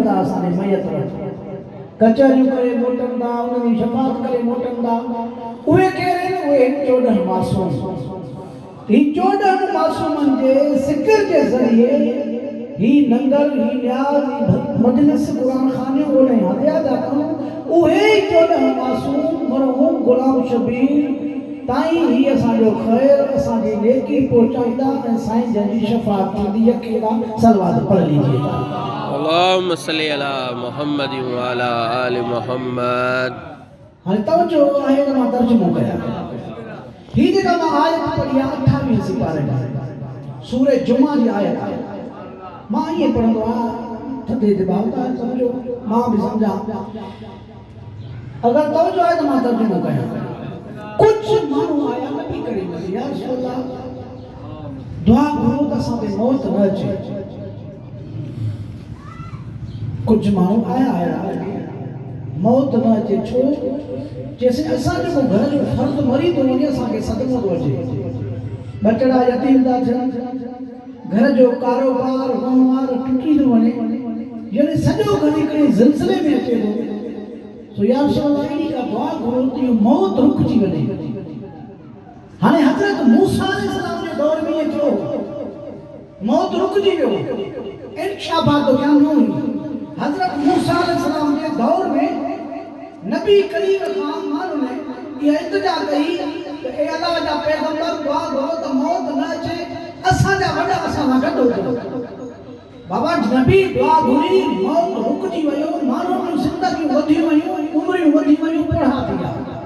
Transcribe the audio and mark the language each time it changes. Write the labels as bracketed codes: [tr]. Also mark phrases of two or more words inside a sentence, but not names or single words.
[sd] था असांजे मैयत वटि कचहरियूं करे मोटंदा उन्हनि जी शफ़ाअत करे मोटंदा उहे केरु आहिनि उहे 14 मासूम ही 14 मासूमनि जे ज़िक्र जे ज़रिए ही नंगर ही न्याज़ मजलिस क़ुरान खाने ओने हदिया था कनि उहे 14 मासूम मरहूम गुलाम शबीर ताईं ही असांजो ख़ैर असांजी नेकी पहुचाईंदा ऐं साईं जंहिंजी शफ़ाअत थींदी [ur] اکیلا صلوات پڑھ لیجیے [ar] اللهم صل على محمد و على آل محمد [sd] हाणे तवजो आहे त मां तर्जुमो कयां ही जेका मां आयत पढ़ी आहे 28 सिपारे में सूरह जुमा जी आयत आहे मां ये पढ़ंदो आहियां थधे दिमाग़ सां समझो मां भी समझा अगर तवजो आहे त मां तर्जुमो कयां कुछ माण्हू आया नबी करीम [ar] يا رسول الله [sd] दुआ करो त असांखे मौत न अचे कुछ माण्हू आया मौत न अचे छो जैसे असांजो को घर जो फर्द मरी तो वञे असांखे सदमो थो अचे बचड़ा यतीम था थियनि घर जो कारोबार वहिंवार टुटी थो वञे यानी सॼो घर हिकिड़े ज़िलसिले में अचे थो सो [ar] يا رسول الله [sd] अहिड़ी का दुआ करो त इहो मौत रुकिजी वञे हाणे हज़रत मूसा अलैहिस्सलाम जे दौर में इहो थियो मौत रुकिजी वियो इंशाअल्लाह [ur] تو کیا نہ ہوئی [sd] हज़रत मूसा अलैहिस्सलाम जे दौर में नबी करीम खां माण्हू ने इहा इल्तिजा कई त ए अल्लाह जा पैगंबर दुआ करो त मौत न अचे असांजा वॾा असां सां गॾु हुजनि बाबा नबी दुआ घुरी मौत रुकिजी वियो माण्हुनि जूं ज़िंदगियूं वधी वियूं उमिरियूं वधी वियूं बुढ़ा थी विया